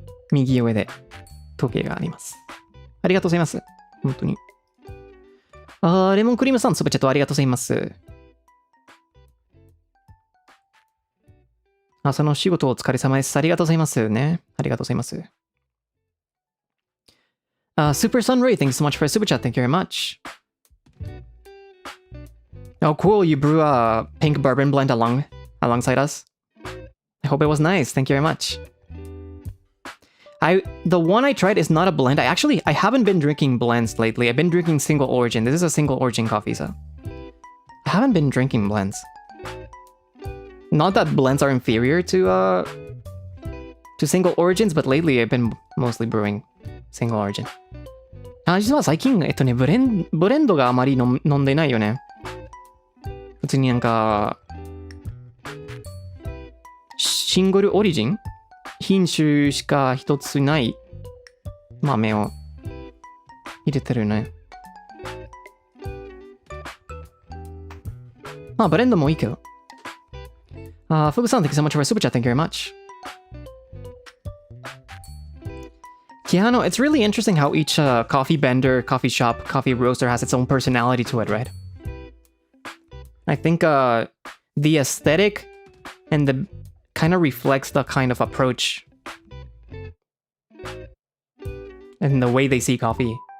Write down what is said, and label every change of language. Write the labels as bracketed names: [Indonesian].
[Japanese] 右上で時計があります。ありがとうございます。本当に。レモンクリームさん、スーパーチャットありがとうございます。朝の仕事お疲れ様です。ありがとうございますね。ありがとうございます。 [English] Super Sun Ray, thank you so much for a super chat. Thank you very much. Oh, cool. You brew a pink bourbon blend alongside us. I hope it was nice. Thank you very much. The one I tried is not a blend. I haven't been drinking blends lately. I've been drinking single origin. This is a single origin coffee, so I haven't been drinking blends. Not that blends are inferior to single origins, but lately I've been mostly brewing single origin. [Japanese] 実は最近ブレンドがあまり飲んでないよね。普通になんかシングルオリジン品種しか一つない豆を入れてるね。まあブレンドもいいけど。 [English] フグさん、thank you so much for a super chat. Thank you very much. Yeah, no, it's really interesting how each coffee vendor, coffee shop, coffee roaster has its own personality to it, right? I think the aesthetic and the kind of reflects the kind of approach and the way they see coffee.